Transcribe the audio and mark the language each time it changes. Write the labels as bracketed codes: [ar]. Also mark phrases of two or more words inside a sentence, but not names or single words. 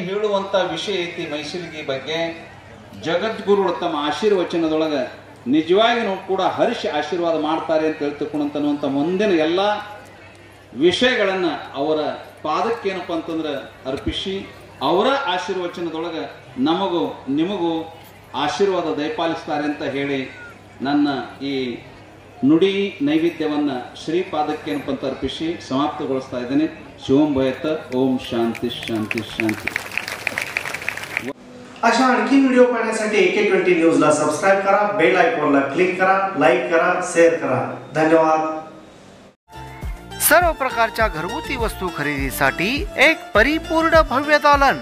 [kn] ಹೇಳುವಂತ ವಿಷಯ ಐತಿ ಮೈಸೂರಿಗೆ ಬಗ್ಗೆ ಜಗದ್ಗುರುಗಳು ತಮ್ಮ ಆಶೀರ್ವಚನದೊಳಗೆ ನಿಜವಾಗಿಯೂ ಕೂಡ ಹರ್ಷ ಆಶೀರ್ವಾದ ಮಾಡ್ತಾರೆ ಅಂತ ಹೇಳ್ತಕ್ಕಂಥ ಮುಂದಿನ ಎಲ್ಲ ವಿಷಯಗಳನ್ನು ಅವರ ಪಾದಕ್ಕೇನಪ್ಪ ಅಂತಂದ್ರೆ ಅರ್ಪಿಸಿ ಅವರ ಆಶೀರ್ವಚನದೊಳಗೆ ನಮಗೂ ನಿಮಗೂ ಆಶೀರ್ವಾದ ದಯಪಾಲಿಸ್ತಾರೆ ಅಂತ ಹೇಳಿ ನನ್ನ ಈ ನುಡಿ ನೈವೇದ್ಯವನ್ನು ಶ್ರೀಪಾದಕ್ಕೇನಪ್ಪ ಅಂತ ಅರ್ಪಿಸಿ ಸಮಾಪ್ತಗೊಳಿಸ್ತಾ ಇದ್ದೇನೆ. [sa] शिवम भयत. ओम शांती शांती शांती. [mr] अशा आणखी व्हिडिओ पाहण्यासाठी AK20 न्यूजला सबस्क्राइब करा, बेल आयकॉनला क्लिक करा, लाईक करा, शेअर करा. धन्यवाद. सर्व प्रकारच्या घरगुती वस्तू खरेदीसाठी एक परिपूर्ण भव्य दालन.